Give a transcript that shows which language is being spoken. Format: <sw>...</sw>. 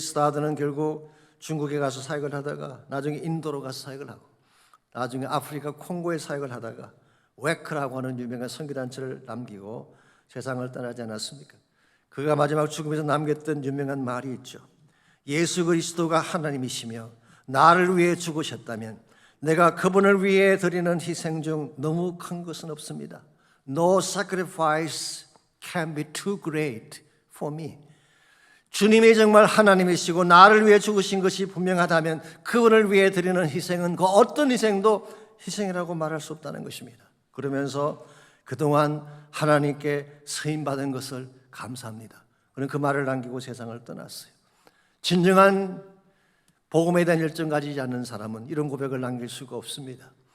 <ko>스타드는 결국 중국에 가서 사역을 하다가 나중에 인도로 가서 사역을 하고 나중에 아프리카 콩고에 사역을 하다가 웨크라고 하는 유명한 선교단체를 남기고 세상을 떠나지 않았습니까? 그가 마지막 죽음에서 남겼던 유명한 말이 있죠. 예수 그리스도가 하나님이시며 나를 위해 죽으셨다면 내가 그분을 위해 드리는 희생 중 너무 큰 것은 없습니다.</ko> <en>No sacrifice can be too great for me.</en> <ko>주님이 정말 하나님이시고 나를 위해 죽으신 것이 분명하다면 그분을 위해 드리는 희생은 그 어떤 희생도 희생이라고 말할 수 없다는 것입니다. 그러면서 그동안 하나님께 쓰임받은 것을 감사합니다. 그는 그 말을 남기고 세상을 떠났어요. 진정한 복음에 대한 열정 가지지 않는 사람은 이런 고백을 남길 수가 없습니다.</ko>